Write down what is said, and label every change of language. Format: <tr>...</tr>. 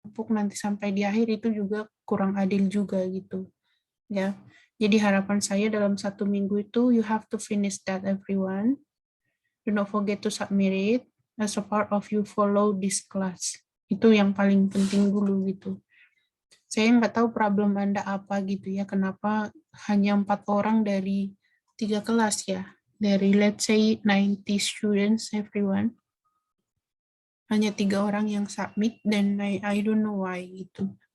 <id>menumpuk nanti sampai di akhir itu juga kurang adil juga gitu ya. Jadi harapan saya dalam 1 minggu itu</id> <en>you have to finish that everyone. Do not forget to submit it as a part of you follow this class.</en> <id>Itu yang paling penting dulu gitu. Saya nggak tahu problem Anda apa gitu ya, kenapa hanya 4 orang dari 3 kelas ya, dari</id> <en>let's say 90 students everyone,</en> <id>hanya 3 orang yang submit dan</id> <en>I don't know why</en> <id>gitu.</id>